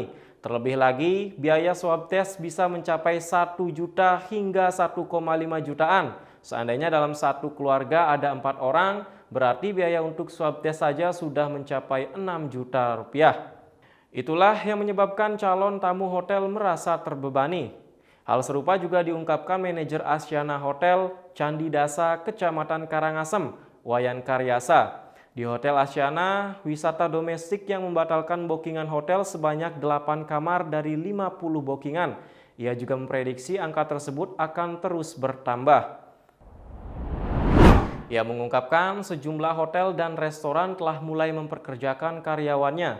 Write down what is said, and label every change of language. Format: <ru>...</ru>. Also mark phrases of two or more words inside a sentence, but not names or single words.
<id>Terlebih lagi, biaya swab test bisa mencapai 1 juta hingga 1,5 jutaan. Seandainya dalam satu keluarga ada 4 orang, berarti biaya untuk swab test saja sudah mencapai 6 juta rupiah. Itulah yang menyebabkan calon tamu hotel merasa terbebani. Hal serupa juga diungkapkan manajer Asyana Hotel Candi Dasa, Kecamatan Karangasem, Wayan Karyasa. Di Hotel Asyana, wisata domestik yang membatalkan bookingan hotel sebanyak 8 kamar dari 50 bookingan. Ia juga memprediksi angka tersebut akan terus bertambah. Ia mengungkapkan sejumlah hotel dan restoran telah mulai memperkerjakan karyawannya.</id>